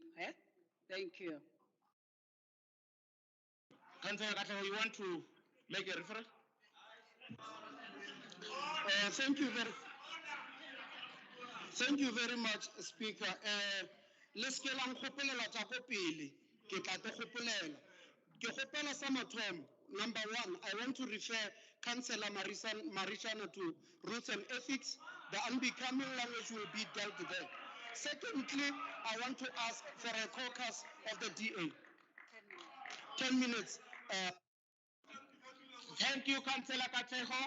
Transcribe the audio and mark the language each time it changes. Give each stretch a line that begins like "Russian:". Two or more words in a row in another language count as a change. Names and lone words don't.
English: Eh? Thank you. Councillor Katlego, you want to make a referral? Thank you very much, Speaker. Let's get on
Northern Sotho: kgopelela tsa ko pele, ke tla te kgopelela. Ke kgopela sa mathomo.
English: Number one, I want to refer Councillor Marishana to Rules and Ethics. The unbecoming language will be dealt there. Secondly, I want to ask for a caucus of the DA. 10 minutes. Thank you, Councillor Katlego.